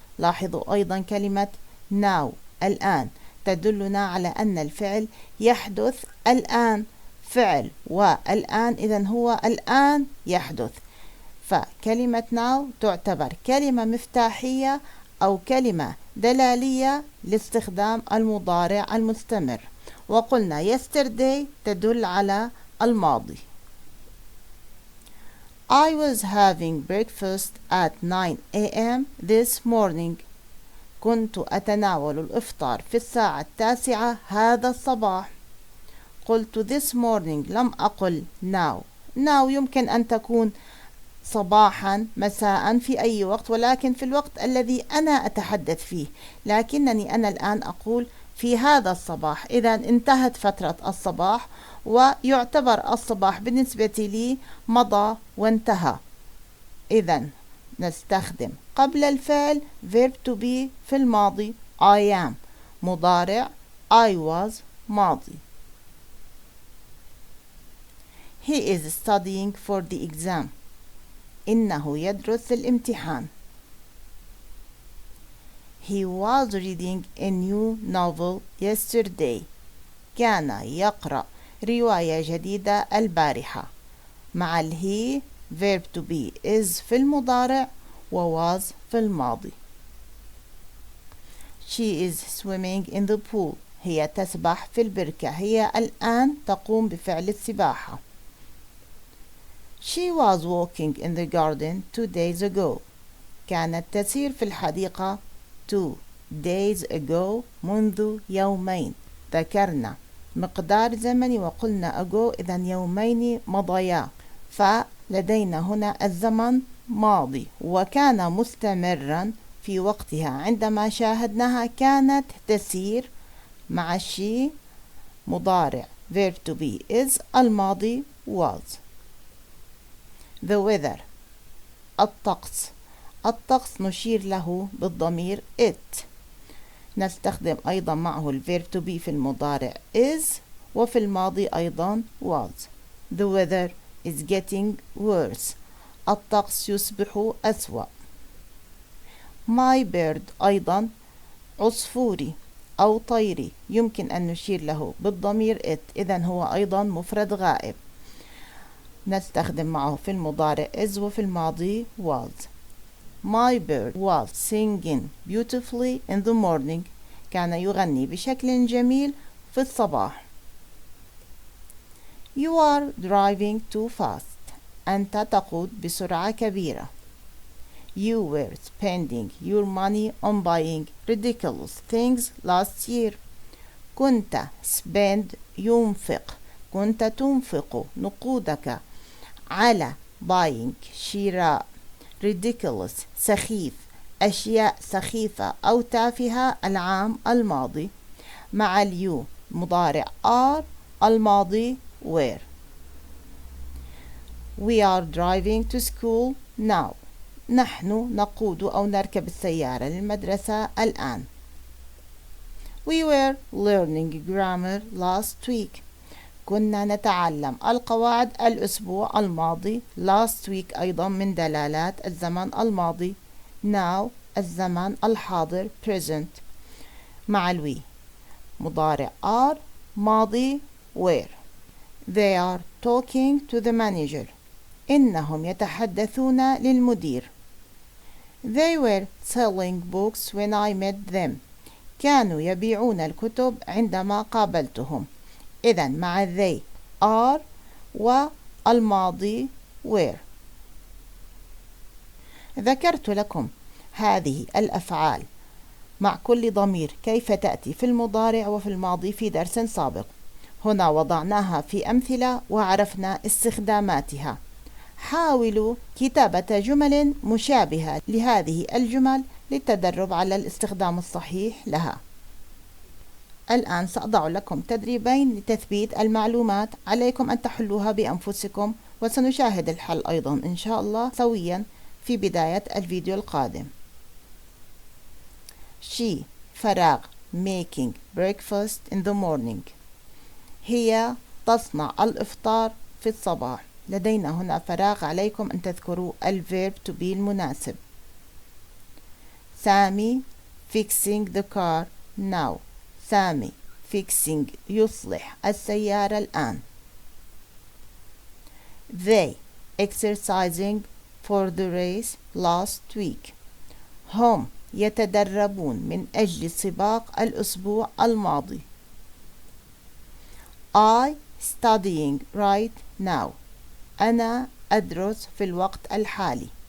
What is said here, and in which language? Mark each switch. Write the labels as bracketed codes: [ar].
[ar] لاحظوا أيضا كلمة now الآن تدلنا على أن الفعل يحدث الآن، فعل والآن إذن هو الآن يحدث. فكلمة now تعتبر كلمة مفتاحية أو كلمة دلالية لاستخدام المضارع المستمر. وقلنا yesterday تدل على الماضي. [en] I was having breakfast at 9 a.m. this morning. [ar] كنت أتناول الإفطار في الساعة 9 هذا الصباح. قلت [en] this morning، [ar] لم أقل now. now يمكن أن تكون صباحا، مساء، في أي وقت، ولكن في الوقت الذي أنا أتحدث فيه. لكنني أنا الآن أقول في هذا الصباح، إذا انتهت فترة الصباح ويعتبر الصباح بالنسبة لي مضى وانتهى. إذا نستخدم قبل الفعل verb to be في الماضي [en] I am، [ar] مضارع [en] I was، [ar] ماضي. [en] He is studying for the exam. [ar] إنه يدرس الامتحان. [en] He was reading a new novel yesterday. [ar] كان يقرأ رواية جديدة البارحة. مع he verb to be is في المضارع و was في الماضي. [en] She is swimming in the pool. [ar] هي تسبح في البركة. هي الآن تقوم بفعل السباحة. [en] She was walking in the garden 2 days ago. [ar] كانت تسير في الحديقة [en] 2 days ago، [ar] منذ يومين. ذكرنا مقدار زمني وقلنا ago، إذا يومين مضيا، فلدينا هنا الزمن ماضي وكان مستمرا في وقتها. عندما شاهدناها كانت تسير مع she مضارع verb to be is، الماضي was. [en] The weather، الطقس. [ar] الطقس نشير له بالضمير it. نستخدم أيضا معه الverb to be في المضارع is وفي الماضي أيضا was. [en] The weather is getting worse. [ar] الطقس يصبح أسوأ. My bird أيضا عصفوري أو طيري، يمكن أن نشير له بالضمير it، إذن هو أيضا مفرد غائب. نستخدم معه في المضارع is وفي الماضي was. [en] My bird was singing beautifully in the morning. [ar] كان يغني بشكل جميل في الصباح. [en] You are driving too fast. [ar] أنت تقود بسرعة كبيرة. [en] You were spending your money on buying ridiculous things last year. [ar] كنت spend ينفق، كنت تنفق نقودك على buying شراء ridiculous سخيف، أشياء سخيفة أو تافهة العام الماضي. مع اليو مضارع are، الماضي were. [en] We are driving to school now. [ar] نحن نقود أو نركب السيارة للمدرسة الآن. [en] We were learning grammar last week. [ar] كنا نتعلم القواعد الأسبوع الماضي. [en] last week [ar] أيضا من دلالات الزمن الماضي. now الزمن الحاضر present. مع الوي مضارع are، ماضي were. [en] They are talking to the manager. [ar] إنهم يتحدثون للمدير. [en] They were selling books when I met them. [ar] كانوا يبيعون الكتب عندما قابلتهم. إذن مع [en] they are [ar] والماضي were. ذكرت لكم هذه الأفعال مع كل ضمير كيف تأتي في المضارع وفي الماضي في درس سابق. هنا وضعناها في أمثلة وعرفنا استخداماتها. حاولوا كتابة جمل مشابهة لهذه الجمل للتدرب على الاستخدام الصحيح لها. الآن سأضع لكم تدريبين لتثبيت المعلومات، عليكم أن تحلوها بأنفسكم، وسنشاهد الحل أيضا إن شاء الله سويا في بداية الفيديو القادم. [en] She فراغ making breakfast in the morning. [ar] هي تصنع الإفطار في الصباح. لدينا هنا فراغ، عليكم أن تذكروا الverb to be المناسب. [en] Sami fixing the car now. [ar] سامي fixing يصلح السيارة الآن. [en] They exercising for the race last week. [ar] هم يتدربون من أجل سباق الأسبوع الماضي. I [en] studying right now. [ar] أنا أدرس في الوقت الحالي.